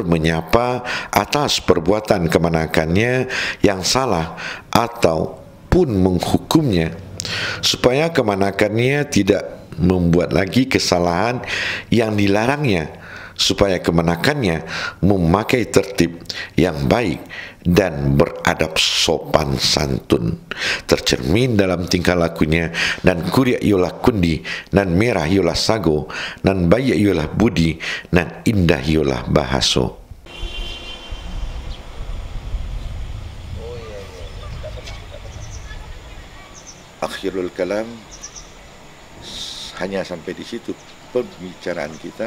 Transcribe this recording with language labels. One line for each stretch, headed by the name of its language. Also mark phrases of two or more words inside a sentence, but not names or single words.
Indonesian: menyapa atas perbuatan kemenakannya yang salah ataupun menghukumnya supaya kemenakannya tidak membuat lagi kesalahan yang dilarangnya, supaya kemenakannya memakai tertib yang baik dan beradab sopan santun, tercermin dalam tingkah lakunya, dan
Minangkabau: kuria yolah kundi, nan merah yolah sago, nan baik yolah budi, nan indah yolah bahaso.
Arabic: Akhirul kalam,
Indonesian: hanya sampai di situ pembicaraan kita.